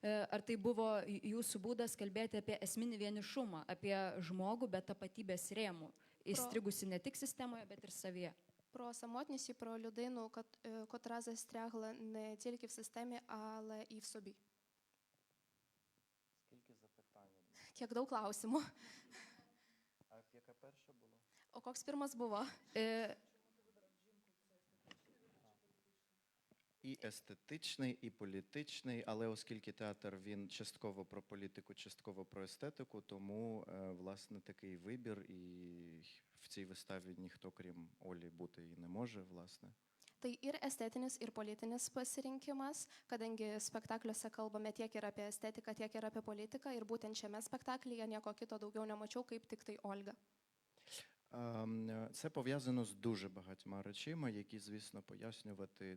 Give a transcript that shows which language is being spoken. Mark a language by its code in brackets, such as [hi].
[lt] Ar tai buvo jūsų būdas kalbėti apie esminį vienišumą, apie žmogų be tapatybės rėmų, įstrigusi ne tik sistemoje, bet ir savyje? [uk] про самотність і про людину, котра застрягла не тільки в системі, але і в собі. Скільки запитань? [lt] Kiek daug klausimų. [uk] А яке перше було? [lt] O koks pirmas buvo? [uk] І естетичний, і політичний, але оскільки театр він частково про політику, частково про естетику, тому власне такий вибір, і в цій виставі ніхто крім Олі бути і не може, власне. [lt] Tai ir estetinis, ir politinis pasirinkimas, kadangi spektakliuose kalbame tiek ir apie estetiką, tiek ir apie politiką, ir būtent šiame spektaklyje nieko kito daugiau nemačiau, kaip tik tai Olga. [uk] Це пов'язано з дуже багатьма речами, які, звісно, пояснювати.